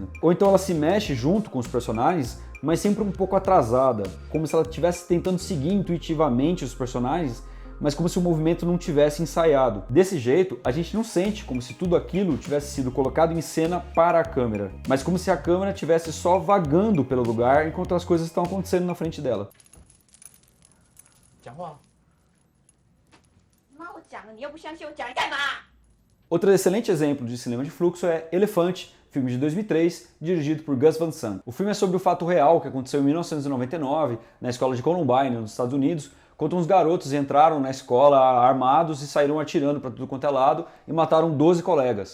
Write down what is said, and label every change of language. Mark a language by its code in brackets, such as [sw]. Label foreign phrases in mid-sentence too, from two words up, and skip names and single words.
[pt] Ou então ela se mexe junto com os personagens, mas sempre um pouco atrasada, como se ela estivesse tentando seguir intuitivamente os personagens, mas como se o movimento não tivesse ensaiado. Desse jeito, a gente não sente como se tudo aquilo tivesse sido colocado em cena para a câmera, mas como se a câmera estivesse só vagando pelo lugar enquanto as coisas estão acontecendo na frente dela. [zh] 讲话。妈，我讲了，你又不相信我讲，你干嘛？ [pt] Outro excelente exemplo de cinema de fluxo é Elefante, filme de 2003, dirigido por Gus Van Sant. O filme é sobre o fato real que aconteceu em 1999, na escola de Columbine, nos Estados Unidos, quando uns garotos entraram na escola armados e saíram atirando para tudo quanto é lado e mataram 12 colegas.